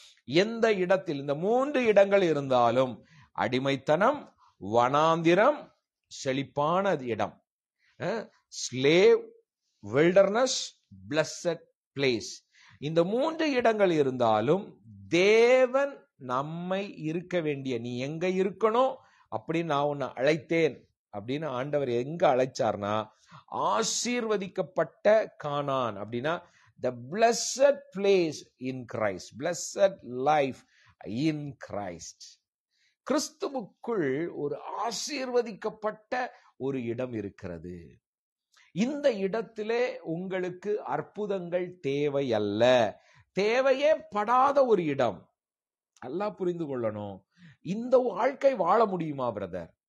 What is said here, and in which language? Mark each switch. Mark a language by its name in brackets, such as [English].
[Tamil] எந்த இடத்தில் இந்த 3 இடங்கள் இருந்தாலும், அடிமைத்தனம், வனாந்திரம், செழிப்பான இடம், [English] slave, wilderness, blessed place, [Tamil] இந்த 3 இடங்கள் இருந்தாலும் தேவன் நம்மை இருக்க வேண்டிய, நீ எங்க இருக்கணும் அப்படின்னு நான் உன்னை அழைத்தேன் அப்படின்னு ஆண்டவர் எங்க அழைச்சார்னா, ஆசீர்வதிக்கப்பட்ட கானான். அப்படின்னா [English] the blessed place in Christ, blessed life in Christ. [Tamil] கிறிஸ்துவுக்குள் ஒரு ஆசீர்வதிக்கப்பட்ட ஒரு இடம் இருக்கிறது. இந்த இடத்திலே உங்களுக்கு அற்புதங்கள் தேவை அல்ல, தேவையே படாத ஒரு இடம். நல்லா புரிந்து கொள்ளணும். இந்த வாழ்க்கை வாழ முடியுமா பிரதர்?